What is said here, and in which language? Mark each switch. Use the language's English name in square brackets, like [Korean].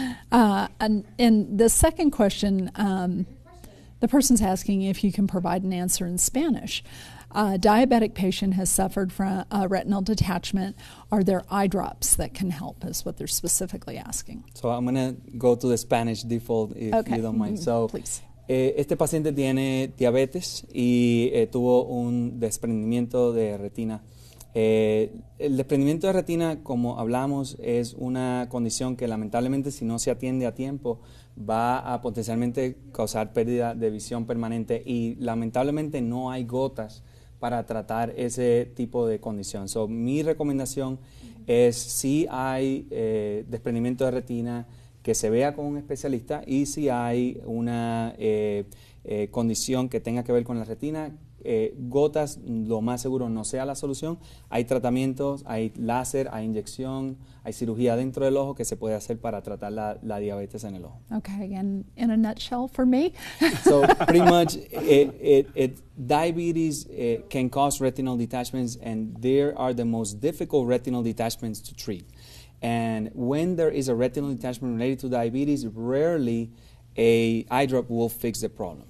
[English] And the second question, the person's asking if you can provide an answer in Spanish. A diabetic patient has suffered from a retinal detachment. Are there eye drops that can help, is what they're specifically asking. So I'm going to go to the Spanish default if you don't mind. So, please. [Spanish] Este paciente tiene diabetes y tuvo un desprendimiento de retina. El desprendimiento de retina, como hablamos, es una condición que lamentablemente si no se atiende a tiempo va a potencialmente causar pérdida de visión permanente, y lamentablemente no hay gotas para tratar ese tipo de condición. So, mi recomendación es si hay desprendimiento de retina, que se vea con un especialista, y si hay una condición que tenga que ver con la retina, gotas lo más seguro no sea la solución. Hay tratamientos, hay láser, hay inyección, hay cirugía dentro del ojo que se puede hacer para tratar la diabetes en el ojo. [English] Okay, and in a nutshell for me? So pretty much diabetes can cause retinal detachments, and there are the most difficult retinal detachments to treat. And when there is a retinal detachment related to diabetes, rarely a eye drop will fix the problem.